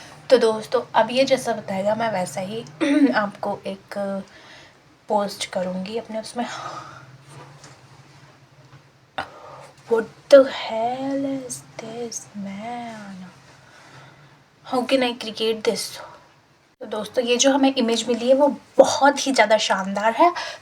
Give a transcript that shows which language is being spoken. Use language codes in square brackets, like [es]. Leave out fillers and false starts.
[hi] तो दोस्तों, अब ये जैसा बताएगा मैं वैसा ही आपको एक पोस्ट करूँगी अपने उसमें. [en] What the hell is this man? How can I create this? [hi] तो दोस्तों, ये जो हमें इमेज मिली है वो बहुत ही ज़्यादा शानदार है.